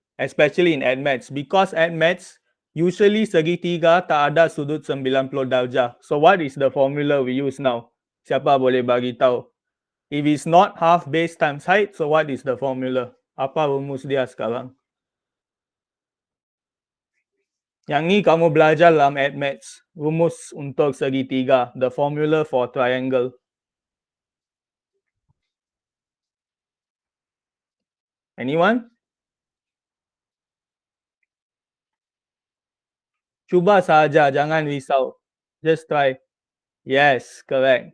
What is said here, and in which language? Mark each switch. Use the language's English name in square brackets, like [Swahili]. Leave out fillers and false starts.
[English] Especially in AdMaths. Because AdMaths, usually [Malay] segitiga tak ada sudut 90 darjah. [English] So what is the formula we use now? [Malay] Siapa boleh bagi tahu? [English] If it's not half base times height, so what is the formula? [Malay] Apa rumus dia sekarang? Yang ni kamu belajar dalam AdMaths. Rumus untuk segitiga. [English] The formula for triangle. Anyone? [Malay] Cuba saja, jangan risau. [English] Just try. Yes, correct.